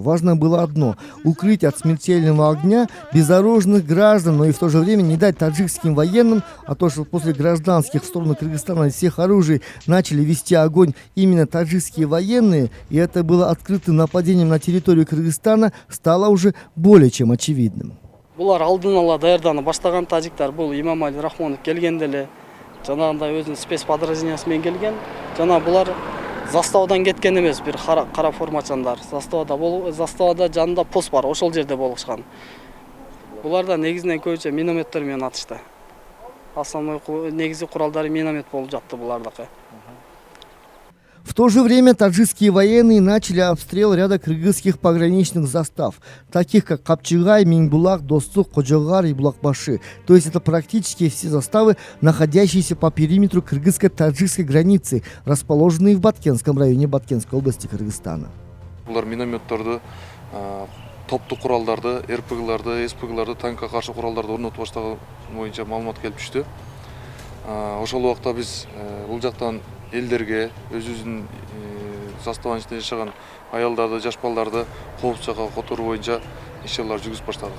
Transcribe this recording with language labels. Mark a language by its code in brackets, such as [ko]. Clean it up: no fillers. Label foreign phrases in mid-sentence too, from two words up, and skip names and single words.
[ru] Важно было одно – укрыть от смертельного огня безоружных граждан, но и в то же время не дать таджикским военным, а то, что после гражданских в сторону Кыргызстана из всех оружий начали вести огонь именно таджикские военные, и это было открытым нападением на территорию Кыргызстана, стало уже более чем очевидным. [ky] Булар алдын ала даярданып баштаган тажиктар бул Имамали Рахмонов келгенде эле жанагындай өзүнүн спецподразделениясы менен келген. Жана булар заставадан кеткен эмес, бир кара формачандар. Заставада жанында пост бар, ошол жерде болушкан. Булар да негизинен көбүнчө минометтер менен атышты. Основной негизи куралдары миномет болуп жатты булардыкы. [ru] В то же время таджикские военные начали обстрел ряда кыргызских пограничных застав, таких как Капчыгай, Минбулак, Достук, Коджогар и Булакбаши. То есть это практически все заставы, находящиеся по периметру кыргызско-таджикской границы, расположенные в Баткенском районе Баткенской области Кыргызстана. [ky] Булар минометтерди, топтук куралдарды, РПГларды, СПГларды, танкка каршы куралдарды орнотуп баштаган боюнча маалымат келип түштү. Ошол убакта биз бул жактан элдерге өзүбүздүн заставанын ичинде жашаган аялдарды, жаш балдарды коопсуз жакка которуу боюнча иш-чаралар жүргүзүп баштадык.